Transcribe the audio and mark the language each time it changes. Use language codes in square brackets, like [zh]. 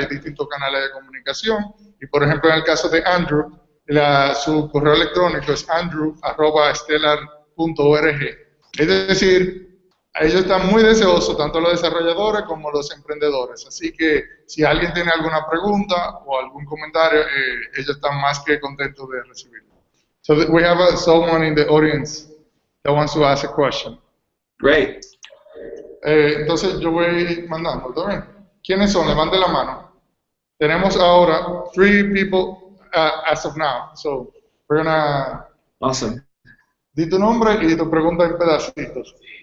[es] Hay distintos canales de comunicación, y por ejemplo en el caso de Andrew, su correo electrónico es andrew@stellar.org. Es decir, ellos están muy deseosos, tanto los desarrolladores como los emprendedores. Así que si alguien tiene alguna pregunta o algún comentario, ellos están más que contentos de recibirlo. [en] So we have someone in the audience that wants to ask a question. Great. [es] Entonces yo voy mandando, ¿está bien? ¿Quiénes son? Levanten la mano. Tenemos ahora [en] 3 people as of now. So we're gonna... Awesome. [es] Di tu nombre y tu pregunta en pedacitos.